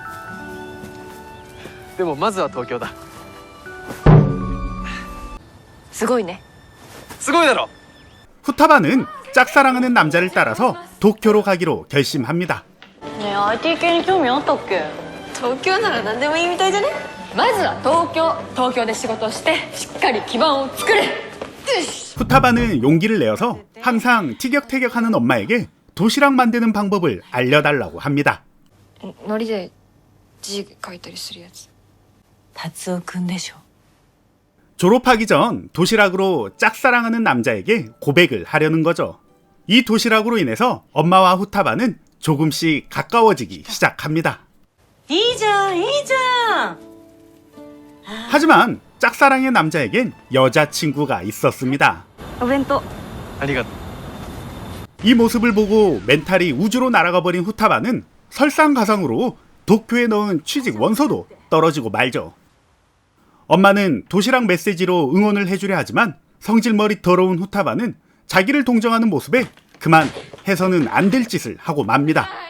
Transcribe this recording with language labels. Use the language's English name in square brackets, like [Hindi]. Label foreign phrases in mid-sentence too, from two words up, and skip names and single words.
[Japanese] でもまずは東京だ。すごいね。すごいだろ。 [Korean] 후타바는 짝사랑하는 남자를 따라서 도쿄로 가기로 결심합니다. [Japanese] ねえ IT 系に興味あったっけ？東京なら何でもいいみたいじゃね？まずは東京で仕事をしてしっかり基盤を作れ。 [Korean] 후타바는 용기를 내어서 항상 티격태격하는 엄마에게 도시락 만드는 방법을 알려달라고 합니다. [Japanese] ノリで字書いたりするやつ。達夫くんでしょ。 [Korean] 졸업하기 전 도시락으로 짝사랑하는 남자에게 고백을 하려는 거죠. 이 도시락으로 인해서 엄마와 후타바는 조금씩 가까워지기 시작합니다. [Japanese] いいじゃんいいじゃん。 [Korean] 하지만 짝사랑의 남자에겐 여자친구가 있었습니다. [Japanese] お弁当。ありがとう。 [Korean] 이 모습을 보고 멘탈이 우주로 날아가 버린 후타바는 설상가상으로 도쿄에 넣은 취직 원서도 떨어지고 말죠. 엄마는 도시락 메시지로 응원을 해주려 하지만 성질머리 더러운 후타바는 자기를 동정하는 모습에 그만 해서는 안 될 짓을 하고 맙니다.